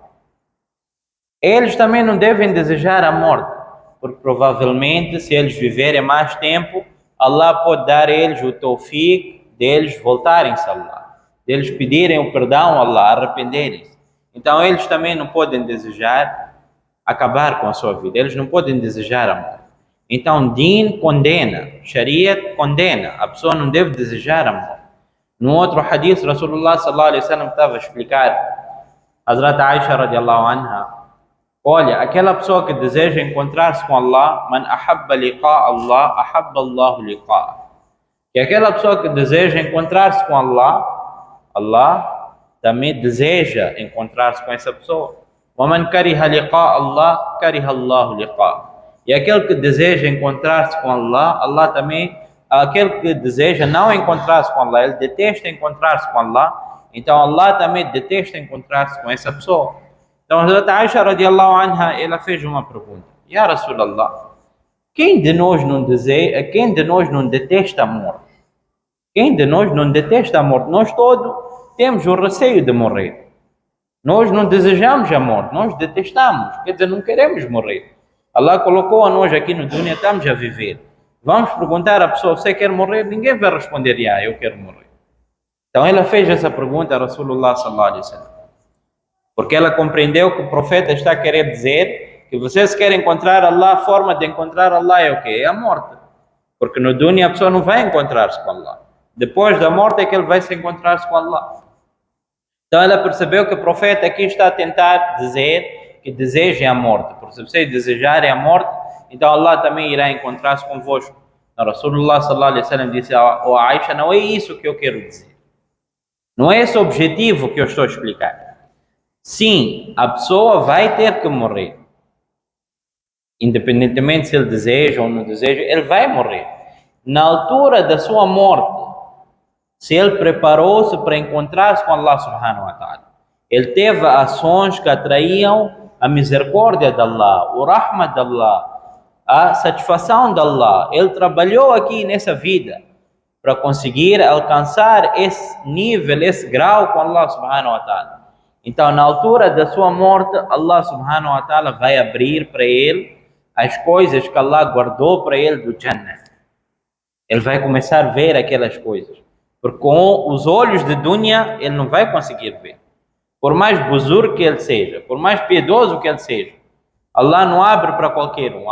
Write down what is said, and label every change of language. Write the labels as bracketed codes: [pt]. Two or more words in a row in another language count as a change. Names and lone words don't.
[pt] Eles também não devem desejar a morte, porque provavelmente, se eles viverem mais tempo, Allah pode dar a eles o tawfiq deles voltarem-se a Allah, deles pedirem o perdão a Allah, arrependerem-se. Então, eles também não podem desejar acabar com a sua vida. Eles não podem desejar a morte. Então, Din condena, Shariat condena. A pessoa não deve desejar a morte. No outro hadith, Rasulullah [ar] صلى الله عليه وسلم [pt] estava a explicar, Hazrat Aisha [ar] رضي الله عنها, [pt] olha, aquela pessoa que deseja encontrar-se com Allah, [ar] من أحب لقاء الله أحب الله لقاء. [pt] E aquela pessoa que deseja encontrar-se com Allah, Allah também deseja encontrar-se com essa pessoa. [ar] وَمَنْ كَرِهَ لِقَاءَ اللَّهِ كَرِهَ اللَّهُ لِقَاءَهُ. [pt] E aquele que deseja encontrar-se com Allah, Allah também, aquele que deseja não encontrar-se com Allah, ele detesta encontrar-se com Allah, então Allah também detesta encontrar-se com essa pessoa. Então a Aisha [ar] رضي الله عنها, [pt] ela fez uma pergunta: [ar] يا رسول الله, [pt] quem de nós não deseja, quem de nós não detesta a morte? Quem de nós não detesta a morte? Nós todos temos o receio de morrer. Nós não desejamos a morte, nós detestamos, quer dizer, não queremos morrer. Allah colocou a nós aqui no dunya, estamos a viver. Vamos perguntar à pessoa: você quer morrer? Ninguém vai responder: eu quero morrer. Então ela fez essa pergunta a Rasulullah [ar] صلى الله عليه وسلم, [pt] porque ela compreendeu que o profeta está a querer dizer que vocês querem encontrar Allah, a forma de encontrar Allah é o quê? É a morte. Porque no dunya a pessoa não vai encontrar-se com Allah. Depois da morte é que ele vai se encontrar-se com Allah. Então ela percebeu que o profeta aqui está a tentar dizer que desejem a morte. Porque se vocês desejarem a morte, então Allah também irá encontrar-se convosco. Então, Rasulullah [ar] صلى الله عليه وسلم [pt] disse a Aisha: não é isso que eu quero dizer. Não é esse o objetivo que eu estou a explicar. Sim, a pessoa vai ter que morrer. Independentemente se ele deseja ou não deseja, ele vai morrer. Na altura da sua morte, se ele preparou-se para encontrar-se com Allah [ar] سبحانه وتعالى, [pt] ele teve ações que atraíam a misericórdia de Allah, o rahmah de Allah, a satisfação de Allah. Ele trabalhou aqui nessa vida para conseguir alcançar esse nível, esse grau com Allah [ar] سبحانه وتعالى. [pt] Então, na altura da sua morte, Allah [ar] سبحانه وتعالى [pt] vai abrir para ele as coisas que Allah guardou para ele do Jannah. Ele vai começar a ver aquelas coisas. Porque com os olhos de dunya, ele não vai conseguir ver. Por mais buzur que ele seja, por mais piedoso que ele seja, Allah não abre para qualquer um.